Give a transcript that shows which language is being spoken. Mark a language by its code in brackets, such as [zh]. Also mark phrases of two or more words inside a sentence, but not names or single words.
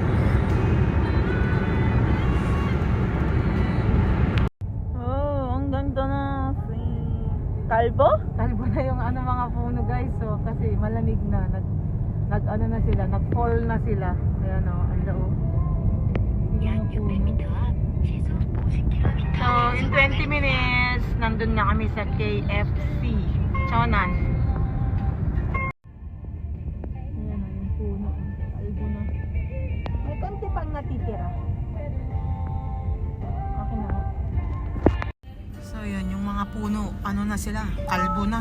[tl] Oh, ang ganda na. Kalbo? Kalbo na yung mga puno guys. So, kasi malamig na. Nag sila, nag-fall na sila. Ayan o, ang loob. [ko] 약 600m 앞 시속 50km. [en] So, in 20 minutes, [tl] nandun na kami sa KFC. Chonan. Ayan o, yung puno. Kalbo na. May konti pang natitira. Okay na. So, yun, yung mga puno, ano na sila, kalbo na.